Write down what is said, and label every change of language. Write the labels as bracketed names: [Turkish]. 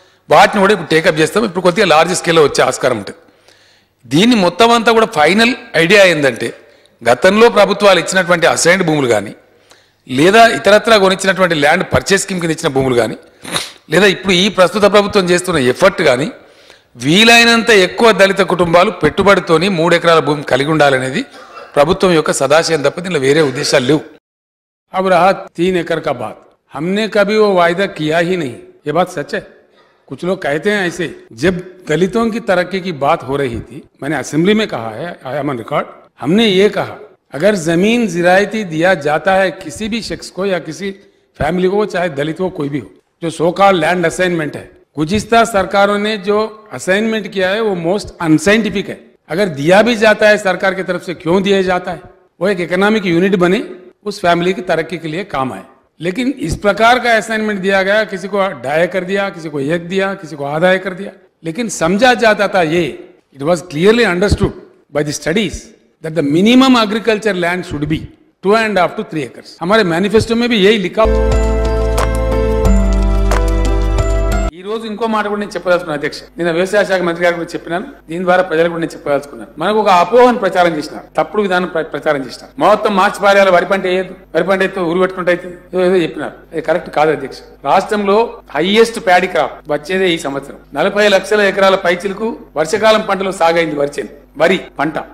[Telugu] వాటిని కూడా ఇప్పుడు టేకప్ చేస్తాం. ఇప్పుడు కొద్దిగా లార్జ్ స్కేల్లో వచ్చే ఆస్కారం ఉంటుంది. దీన్ని మొత్తం అంతా కూడా ఫైనల్ ఐడియా ఏంటంటే, గతంలో ప్రభుత్వాలు ఇచ్చినటువంటి అసైన్డ్ భూములు కానీ, లేదా ఇతరత్రా కొనిచ్చినటువంటి ల్యాండ్ పర్చేస్ స్కీమ్ కింద ఇచ్చిన భూములు కానీ, లేదా ఇప్పుడు ఈ ప్రస్తుత ప్రభుత్వం చేస్తున్న ఎఫర్ట్ కానీ, వీలైనంత ఎక్కువ దళిత కుటుంబాలు పెట్టుబడితోని 3 ఎకరాల భూమి కలిగి ఉండాలనేది ప్రభుత్వం యొక్క సదాశయం తప్ప దీనిలో వేరే ఉద్దేశాలు లేవు. [Hindi] अब रहा 3 एकड़ का बात, हमने कभी वो वायदा किया ही नहीं. ये बात सच है. कुछ लोग कहते हैं ऐसे. जब दलितों की तरक्की की बात हो रही थी, मैंने असेंबली में कहा है, [English] I am on record, [Hindi] हमने ये कहा अगर जमीन जिरायती दिया जाता है किसी भी शख्स को या किसी फैमिली को, चाहे दलित हो कोई भी हो, जो सो कॉल्ड लैंड असाइनमेंट है, गुज़िश्ता सरकारों ने जो असाइनमेंट किया है वो मोस्ट अनसाइंटिफिक है. अगर दिया भी जाता है सरकार की तरफ से, क्यों दिया जाता है? वो एक इकोनॉमिक यूनिट बने, उस फैमिली की तरक्की के लिए काम आए. लेकिन इस प्रकार का असाइनमेंट दिया गया, किसी को 2.5 एकड़ दिया, किसी को 1 दिया, किसी को आधा एकड़ दिया. लेकिन समझा जाता था ये, [English] It was clearly understood by the studies that the minimum agriculture land should be 2.5 to 3 acres. [Hindi] हमारे मैनिफेस्टो में भी यही लिखा. [Telugu] ఈ రోజు ఇంకో మాట కూడా నేను చెప్పదలుచుకున్నాను అధ్యక్ష. నేను వ్యవసాయ శాఖ మంత్రి గారికి కూడా చెప్పినాను, దీని ద్వారా ప్రజలకు కూడా నేను చెప్పదలుచుకున్నాను. మనకు ఒక అపోహను ప్రచారం చేసినారు, తప్పుడు విధానం ప్రచారం చేసినారు. మొత్తం మార్చి పారేయాలి, వరి పంట వేయదు, వరి పంట అయితే ఊరు పెట్టుకుంటే ఏదో చెప్పినారు. అది కరెక్ట్ కాదు అధ్యక్ష. రాష్ట్రంలో హైయెస్ట్ ప్యాడీ క్రాప్ వచ్చేదే ఈ సంవత్సరం. 40 లక్షల ఎకరాల పైచిలకు వర్షకాలం పంటలో సాగైంది వరి పంట.